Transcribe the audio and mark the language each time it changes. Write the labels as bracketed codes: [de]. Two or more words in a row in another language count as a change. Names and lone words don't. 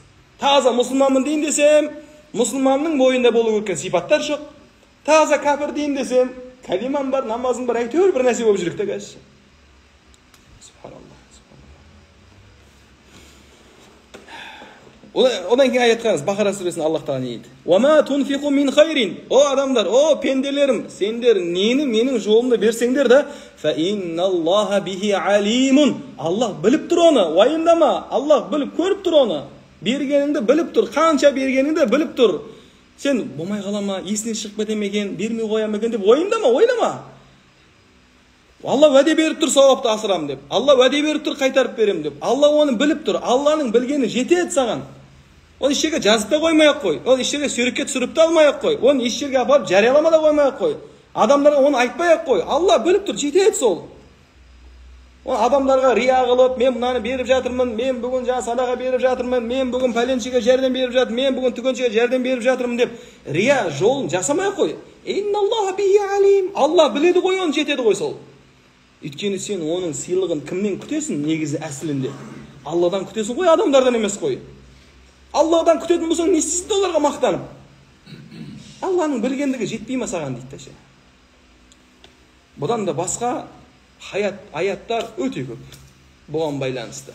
[kk] Таза мұсылманмын дейін десем, мұсылманның бойында болу керек сипаттар жоқ. Таза кәпір дейін десем, кәлимам бар, намазым бар, әйтеуір бір нәрсе болып жүрек те қазір. Субханаллах. Одан кейін аят қараңыз, Бақара сүресінде Аллах тағала не дейді? [ar] وَمَا تُنْفِقُوا مِنْ خَيْرٍ. [kk] О адамдар, о пенделерім, сендер нені менің жолымда берсеңдер де, [ar] فَإِنَّ اللَّهَ بِهِ عَلِيمٌ. [kk] Аллах біліп тұр оны, уайымдама. Аллах біліп көріп тұр оны. Бергеніңді біліп тұр, қанша бергеніңді біліп тұр. Сен болмай қалама, есінен шығып кетем екен, бермей қоям екен деп уайымдама, ойлама. Алла уәде беріп тұр сауапты асырам деп. Алла уәде беріп тұр қайтарып берем деп. Алла оны біліп тұр. Алланың білгені жетеді саған. Оны еш жерге жазып та қоймай-ақ қой. Оны еш жерге суретке түсіріп та алмай-ақ қой. Оны еш жерге апарып жариялама да қоймай-ақ қой. Адамдарға оны айтпай-ақ қой. Алла біліп тұр, жетеді сол. Оны адамдарға рия қылып, мен мынаны беріп жатырмын, мен бүгін жаңа садаға беріп жатырмын, мен бүгін пәленшеге жәрдем беріп жатырмын, мен бүгін түгеншеге жәрдем беріп жатырмын деп рия жолын жасамай-ақ қой. [ar] إن الله به عليم. [kk] Алла біледі ғой, оны жетеді ғой сол. Өйткені сен оның сыйлығын кімнен күтесің? Негізі әсілінде Алладан күтесің ғой, адамдардан емес қой. Алладан күтетін болсаң, не істейсің оларға мақтанып? Алланың білгендігі жетпей ма саған дейді ше. Бұдан да басқа аяттар өте көп бұған байланысты.